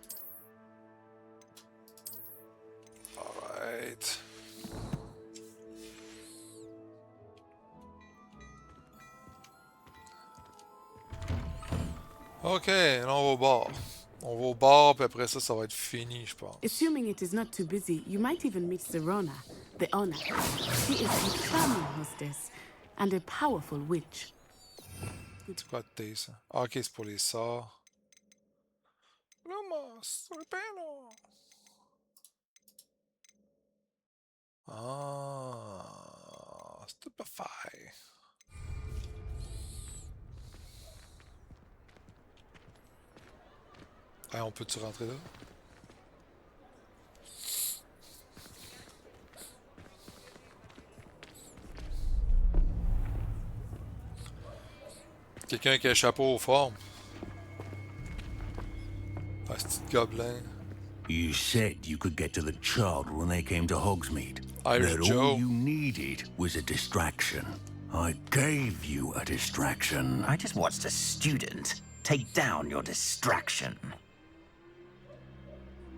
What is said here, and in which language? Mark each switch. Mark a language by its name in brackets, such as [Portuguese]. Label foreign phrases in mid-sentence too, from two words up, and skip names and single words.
[French] Alright. Ok, là on va au bar. On va au bar, puis après ça, ça va être fini, je pense. [English] Assuming it is not too busy, you might even meet Serona, the owner. She is a charming hostess and a powerful witch. [French] C'est quoi de thé, ça? Ah, ok, c'est pour les sorts. Lumos, repelo. Ah, stupefy. Ah, on peut-tu rentrer là? Quelqu'un qui a un chapeau aux formes. Ah, ce petit gobelin. [English] You said you could get to the child when they came to Hogsmeade. Irish that Joe. all you needed was a distraction. I gave you a distraction. I just watched a student take down your distraction. Who is this child?